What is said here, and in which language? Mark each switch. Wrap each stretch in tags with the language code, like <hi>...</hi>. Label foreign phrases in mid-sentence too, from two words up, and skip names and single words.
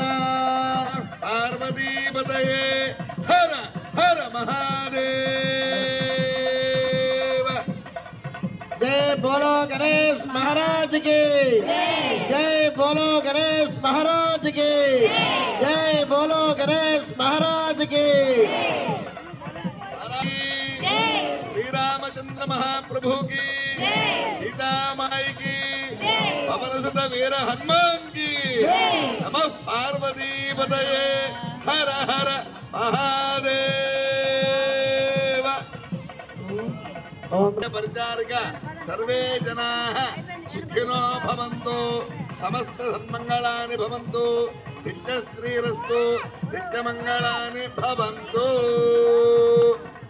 <sa>పార్వతీపతయే హర హర మహాదేవ.</sa> <hi>जय बोलो गणेश महाराज की जय बोलो गणेश महाराज की जय बोलो गणेश महाराज की శ్రీరామచంద్ర మహాప్రభు की सीतामाई की पवन सुत वीर हनुमान की</hi> <sa>नमः पार्वती पतये हर हर महादेव. परिचारिक सर्वे जनाः सुखिनो भवन्तु समस्त सन्मंगलानि भवन्तु नित्यश्रीरस्तु नित्यमंगलानि भवन्तु.</sa>